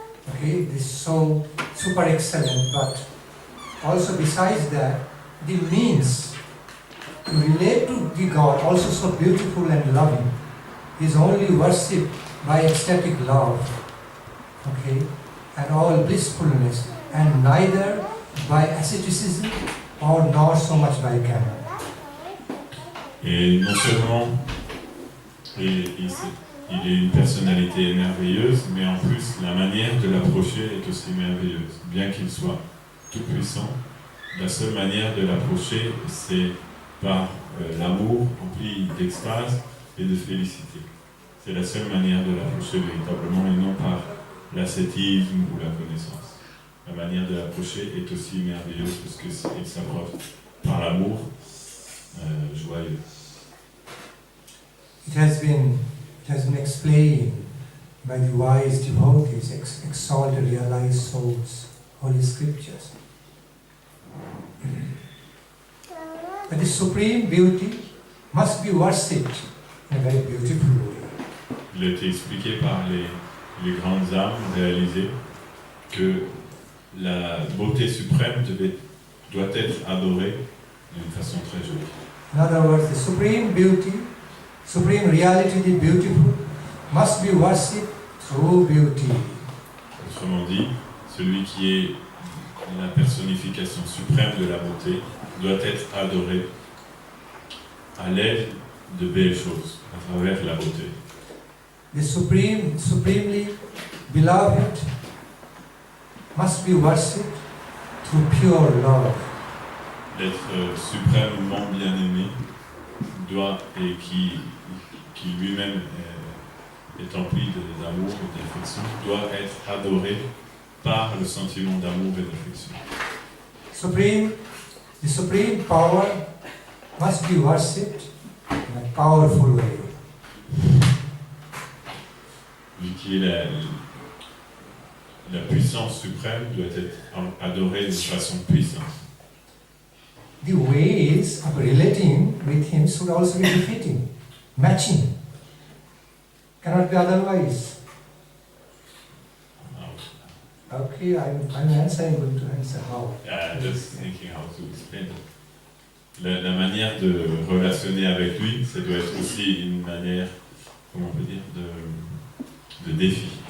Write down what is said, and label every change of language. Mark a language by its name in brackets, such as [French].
[English] okay, this is so super excellent, but also besides that, the means to relate to the God, also so beautiful and loving, is only worshipped by ecstatic love, okay, and all blissfulness, and neither by asceticism or nor so much by canon. [French] Et non seulement il est une personnalité merveilleuse, mais en plus la manière de l'approcher est aussi merveilleuse. Bien qu'il soit tout puissant, la seule manière de l'approcher, c'est par l'amour rempli d'extase et de félicité. C'est la seule manière de l'approcher véritablement et non par l'ascétisme ou la connaissance. La manière de l'approcher est aussi merveilleuse parce qu'il s'approche par l'amour joyeux. [English] It has been explained by the wise devotees, exalted, realized souls, holy scriptures. But the supreme beauty must be worshipped in a very beautiful way. [French] Il a été expliqué par les grandes âmes réalisées que la beauté suprême doit être adorée d'une façon très jolie. [English] In other words, the supreme beauty, supreme reality, the beautiful, must be worshipped through beauty. [French] Autrement dit, celui qui est la personnification suprême de la beauté doit être adoré à l'aide de belles choses, à travers la beauté. [English] The supremely beloved must be worshipped through pure love. [French] L'être suprêmement bien-aimé doit, et qui lui-même est empli d'amour et d'affection, doit être adoré par le sentiment d'amour et d'affection. [English] The supreme power must be worshipped in a powerful way. [French] Lui qui est la puissance suprême doit être adorée de façon puissante. [English] The ways of relating with him should also be befitting, matching. Cannot be otherwise. Okay, I'm answering, going to answer how. Just thinking how to explain it. [French] La manière de relationner avec lui, ça doit être aussi une manière, comment on peut dire, de défi.